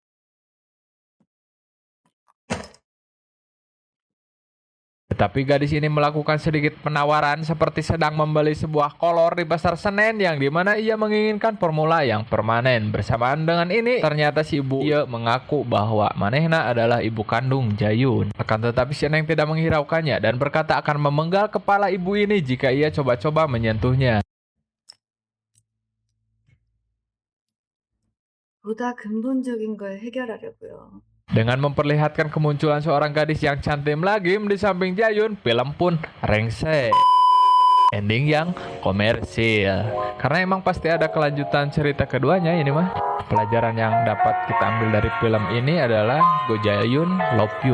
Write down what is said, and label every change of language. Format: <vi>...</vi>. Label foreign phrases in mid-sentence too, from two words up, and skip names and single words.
<id>Tetapi gadis ini melakukan sedikit penawaran seperti sedang membeli sebuah kolor di pasar Senen, yang dimana ia menginginkan formula yang permanen. Bersamaan dengan ini, ternyata si ibu ia mengaku bahwa manehna adalah ibu kandung Jayun. Akan tetapi si Neng tidak menghiraukannya dan berkata akan memenggal kepala ibu ini jika ia coba-coba menyentuhnya.</id> <ko>보다 근본적인 걸 해결하려고요.</ko> <id>Dengan memperlihatkan kemunculan seorang gadis yang cantik lagim di samping Jayun, film pun rengsek. Ending yang komersil. Karena emang pasti ada kelanjutan cerita keduanya ini mah. Pelajaran yang dapat kita ambil dari film ini adalah Go Jayun</id> <en>love you.</en>